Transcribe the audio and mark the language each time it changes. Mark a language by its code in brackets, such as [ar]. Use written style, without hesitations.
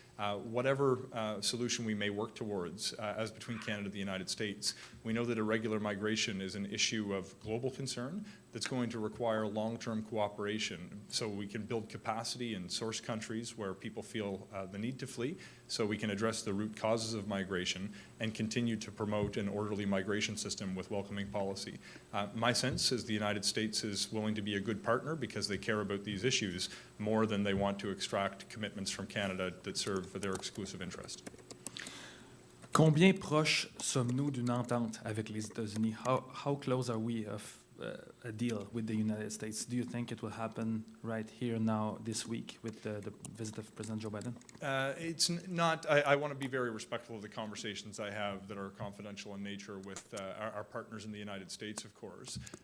[en] Whatever solution we may work towards as between Canada and the United States, we know that irregular migration is an issue of global concern that's going to require long-term cooperation so we can build capacity in source countries where people feel the need to flee, so we can address the root causes of migration and continue to promote an orderly migration system with welcoming policy. My sense is the United States is willing to be a good partner because they care about these issues more than they want to extract commitments from Canada that serve their exclusive interest. [fr] Combien proches sommes-nous d'une entente avec les États-Unis? [en] How close are we of a deal with the United States? Do you think it will happen right here now this week with the visit of President Joe Biden? It's not, I want to be very respectful of the conversations I have that are confidential in nature with our partners in the United States, of course.